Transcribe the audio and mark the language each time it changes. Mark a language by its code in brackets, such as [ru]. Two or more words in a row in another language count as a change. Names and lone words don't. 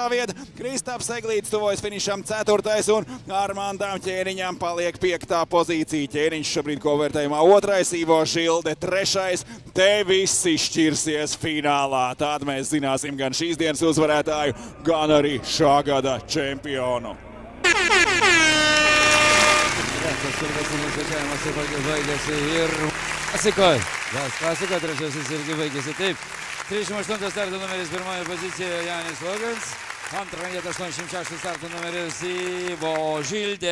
[lv] vieta, Kristaps Eglītis tuvojas finišam 4. un Armandam Ķēniņam paliek 5. pozīcija. Ķēniņš šobrīd kopvērtējumā 2, Ivo Žilde 3. Te visi šķirsies finālā. Tad mēs zināsim gan šīs dienas uzvarētāju, gan arī šā gada čempionu. [lt] Baigėsi ir Klasikoj. Klasiko trečiasis irgi baigėsi taip. 38 starto numeris 1 pozicijoje Jānis Logins. 2 vietą 86 starto numeris Ivo Žilde.